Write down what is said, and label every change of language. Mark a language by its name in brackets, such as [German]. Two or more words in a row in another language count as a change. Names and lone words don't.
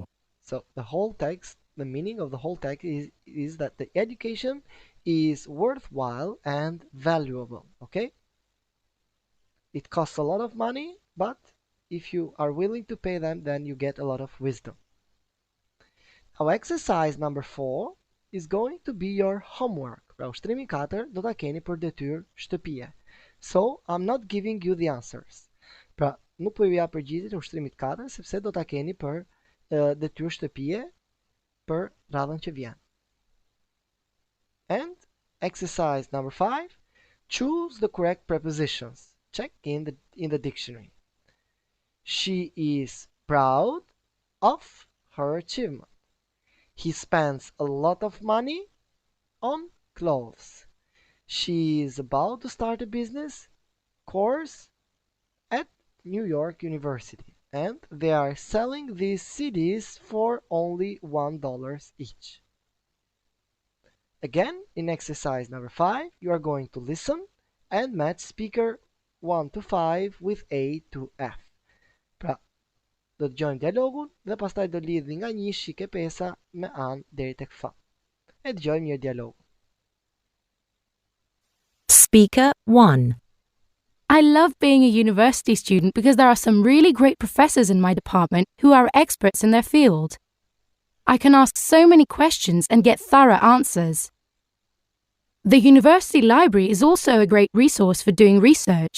[English] So the whole text, the meaning of the whole text is that the education is worthwhile and valuable. Okay? It costs a lot of money, but if you are willing to pay them, then you get a lot of wisdom. Our exercise number 4 is going to be your homework. [Albanian] Pra ushtrimi 4 do ta keni për detyrë shtëpie. [English] So, I'm not giving you the answers. [Albanian] Pra, nuk po ju jap përgjigjet e ushtrimit 4 sepse do ta keni për detyrë shtëpie për radhën që vjen. [English] And exercise number 5, choose the correct prepositions. Check in the dictionary. She is proud of her achievement. He spends a lot of money on clothes. She is about to start a business course at New York University, and they are selling these CDs for only $1 each. Again, in exercise number 5, you are going to listen and match speaker 1 to 5 with A to F. [Albanian] Pra, do të dëgjojmë dialogun dhe pastaj do lidhni nga 1 shike pesa me anë deri tek F. E dëgjojmë mirë dialogun. [English] Speaker 1. I love being a university student because there are some really great professors in my department who are experts in their field. I can ask so many questions and get thorough answers. The university library is also a great resource for doing research.